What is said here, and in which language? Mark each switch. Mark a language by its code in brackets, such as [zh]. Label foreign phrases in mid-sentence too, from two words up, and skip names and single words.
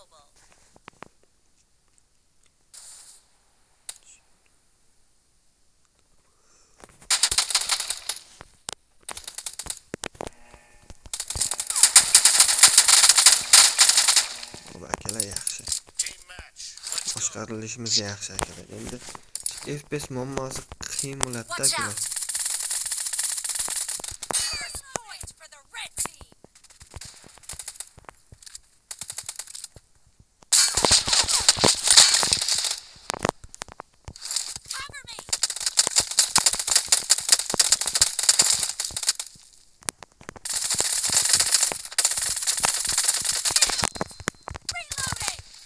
[uz] Bu akalar yaxshi. Boshqarilishimiz yaxshi akalar. Endi FPS muammosi qiyin bo'ladi akalar. [en] Point for the red team. Cover me. Reloading.